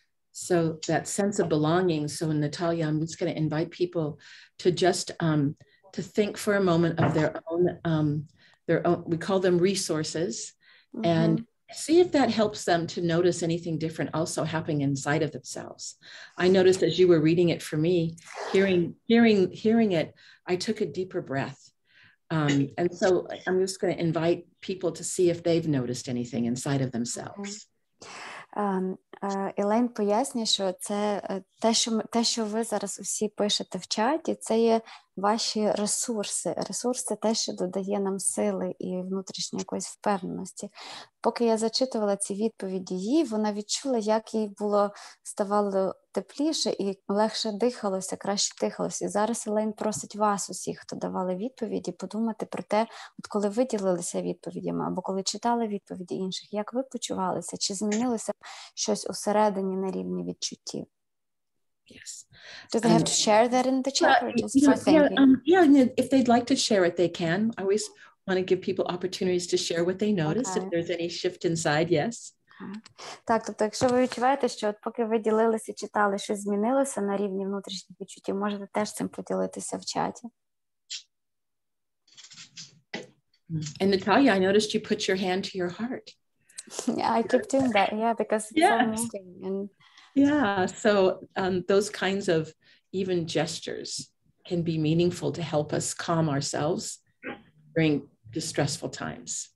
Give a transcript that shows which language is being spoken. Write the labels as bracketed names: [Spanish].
[English] So that sense of belonging. So Natalia, I'm just going to invite people to just to think for a moment of their own, we call them resources, and see if that helps them to notice anything different also happening inside of themselves. I noticed as you were reading it for me, hearing it, I took a deeper breath. And so I'm just going to invite people to see if they've noticed anything inside of themselves. [Ukrainian] Елейн пояснює, що це те, що ви зараз усі пишете в чаті, це є ваші ресурси. Ресурс – це те, що додає нам сили і внутрішньої якоїсь впевненості. Поки я зачитувала ці відповіді їй, вона відчула, як їй ставало тепліше і легше дихалося, краще дихалося. І зараз Елейн просить вас усіх, хто давали відповіді, подумати про те, от коли ви ділилися відповідями, або коли читали відповіді інших, як ви почувалися, чи змінилося щось усередині на рівні відчуттів. [English] Yes. Do they have to share that in the chat or just for thinking? If they'd like to share it, they can. I always want to give people opportunities to share what they notice, if there's any shift inside, yes. [Ukrainian] Так, тобто, якщо ви відчуваєте, що от поки ви ділилися, читали, щось змінилося на рівні внутрішніх відчуттів, можете теж цим поділитися в чаті. [English] And Natalia, I noticed you put your hand to your heart. Yeah, I keep doing that, because it's so moving. And yeah, so those kinds of even gestures can be meaningful to help us calm ourselves during distressful times.